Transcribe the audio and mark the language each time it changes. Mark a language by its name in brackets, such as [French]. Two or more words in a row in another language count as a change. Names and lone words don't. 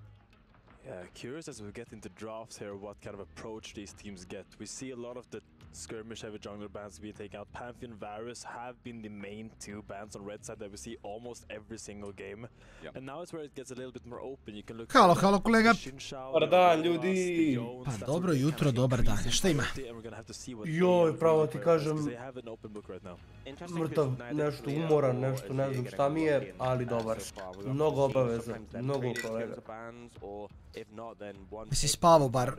[English] Yeah, curious as we get into drafts here what kind of approach these teams get. We see a lot of the skirmish-heavy jungler bans being taken out. Pantheon, Varus have been the main 2 bans on red side that we see almost every single game. And now it's where it gets a little bit more open. You can look [Serbian] Halo kolega. Dobar dan ljudi. Pa dobro jutro, dobar dan. Šta ima? Joj, pravo ti kažem, mrtav, nešto umoran, nešto ne znam šta mi je, ali dobar. Mnogo obaveza, mnogo kolega. Jesi spavao bar?